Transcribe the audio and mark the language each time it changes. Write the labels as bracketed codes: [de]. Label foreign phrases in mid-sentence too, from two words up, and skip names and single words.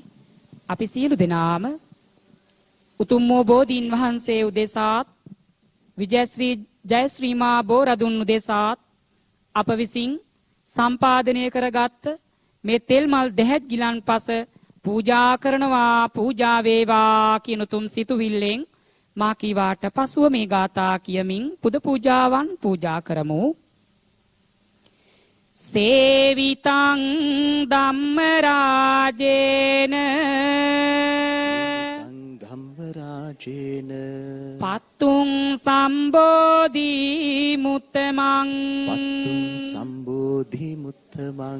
[si] අපි සියලු දෙනාම උතුම් වූ බෝධීන් වහන්සේ උදෙසාත් විජයශ්‍රී ජයශ්‍රී මා බෝරදුන් උදෙසාත් අප විසින් සම්පාදනය කරගත් මේ තෙල් මල් දෙහැත් ගිලන්පස පූජා කරනවා පූජා වේවා කියන උතුම් සිතුවිල්ලෙන් මා කීවාට පසුව මේ ගාථා කියමින් පුද පූජාවන් පූජා කරමු. [pi] සේවිතං ධම්මරාජේන ධම්මරාජේන පත්තුං සම්බෝධි මුත්තමං පත්තුං සම්බෝධි මුත්තමං